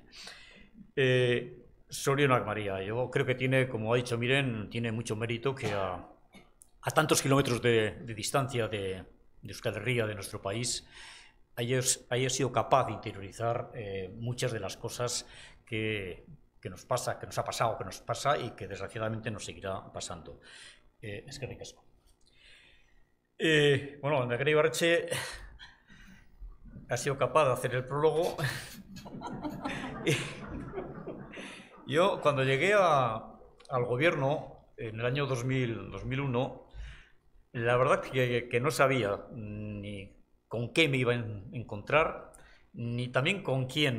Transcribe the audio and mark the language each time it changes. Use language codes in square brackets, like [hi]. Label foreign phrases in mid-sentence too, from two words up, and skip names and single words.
[es] Zorionak María, yo creo que tiene, como ha dicho Miren, tiene mucho mérito que a tantos kilómetros de distancia de Euskal Herria, de nuestro país, haya sido capaz de interiorizar muchas de las cosas que nos pasa, que nos ha pasado, que nos pasa y que desgraciadamente nos seguirá pasando. [eu] Eskerrik asko. [es] Bueno, Lehendakari Ibarretxe ha sido capaz de hacer el prólogo. Yo, cuando llegué al gobierno en el año 2001, la verdad que no sabía ni con qué me iba a encontrar, ni también con quién.